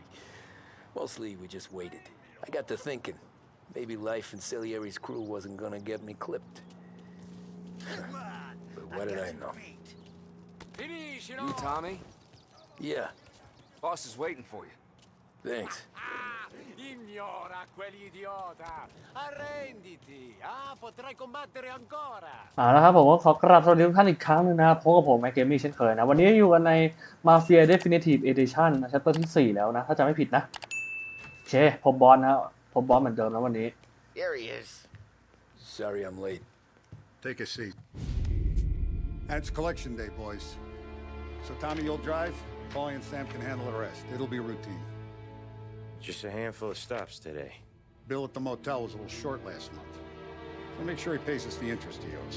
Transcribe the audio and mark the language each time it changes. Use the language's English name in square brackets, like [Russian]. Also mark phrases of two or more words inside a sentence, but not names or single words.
[English] Mostly we just waited. I got to thinking, maybe life in Salieri's crew wasn't gonna get me clipped. But what did I know? You Tommy? Yeah, Boss is waiting for you. thanks. [Italian] Ignora quell'idiota! Arrenditi! Potrai combattere ancora! [Thai] แล้วครับผมก็ขอกราบสวัสดีทุกท่านอีกครั้งนึงนะครับพบกับผมMAXGAMINGเช่นเคยนะวันนี้อยู่กันใน MAFIA Definitive Edition นะ Chapter ที่4แล้วนะถ้าจำไม่ผิดนะโอเคพบบอสนะพบบอสเหมือนเดิมนะวันนี้ [English] There he is. Sorry I'm late. Take a seat. And it's collection day, boys. So Tommy, you'll drive. Paulie and Sam can handle the rest. It'll be routine. Just a handful of stops today. Bill at the motel was a little short last month. So make sure he pays us the interest he owes.